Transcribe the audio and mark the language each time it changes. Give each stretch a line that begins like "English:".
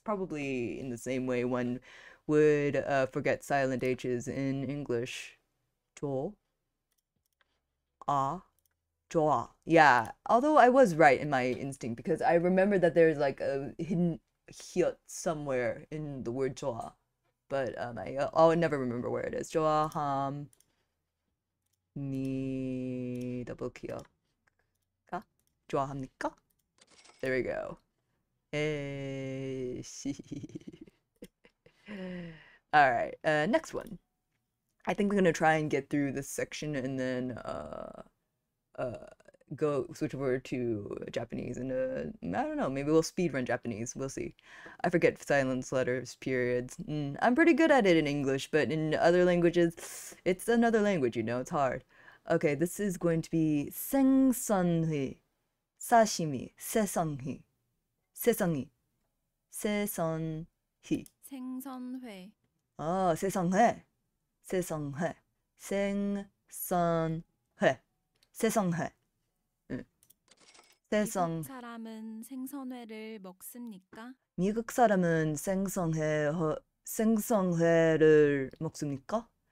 English: Probably in the same way one would forget silent h's in English.
Korean: 좋아. 좋아.
English: Yeah. Although I was right in my instinct because I remember that there's like a hidden hiat somewhere in the word 좋아, but I'll never remember where it is.
Korean: 좋아함. 니
English: double
Korean: 기억가? 좋아합니까?
English: There we go.
Korean: 에이씨.
English: Alright, next one. I think we're gonna try and get through this section and then go switch over to Japanese and I don't know, maybe we'll speedrun Japanese. We'll see. I forget silence letters, periods. I'm pretty good at it in English, but in other languages, it's another language, you know, it's hard. Okay, this is going to be
Korean: 생선회, 사시미, 세상히, 세상히, 세선희. 생선회. 세상회, 세상회, 생선회, 세상회. 미국 사람은 생선회를 먹습니까? 미국 사람은 생선회를 먹습니까?